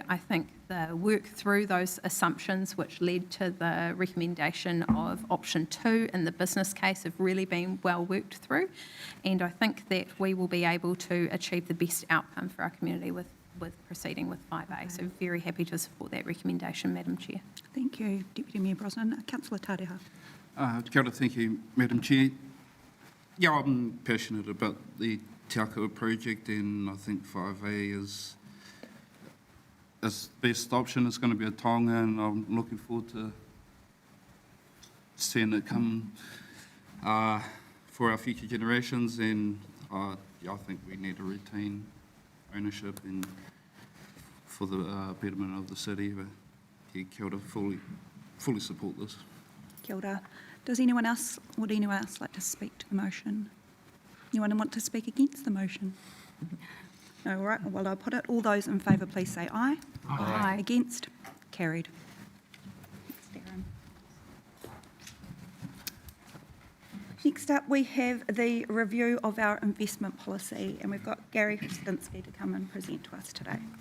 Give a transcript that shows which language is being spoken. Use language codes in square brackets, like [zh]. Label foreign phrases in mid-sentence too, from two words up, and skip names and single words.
[en] I think the work through those assumptions which led to the recommendation of option 2 in the business case have really been well worked through, and I think that we will be able to achieve the best outcome for our community with proceeding with 5A. So very happy to support that recommendation, Madam Chair. Thank you, Deputy Mayor Brosnan. Councillor Tareha. [mi] Kia ora, [en] thank you, Madam Chair. Yeah, I'm passionate about the Te Akau project, and I think 5A is the best option. It's going to be a Tonga, and I'm looking forward to seeing it come for our future generations, and I think we need to retain ownership and for the betterment of the city. But yeah, [mi] kia ora, [en] fully support this. [mi] Kia ora. [en] Would anyone else like to speak to the motion? Anyone want to speak against the motion? No, all right. Well, I'll put it. All those in favour, please say aye. Aye. Against? Carried. Thanks, Darren. Next up, we have the review of our investment policy, and we've got Gary Hrustinsky to come and present to us today.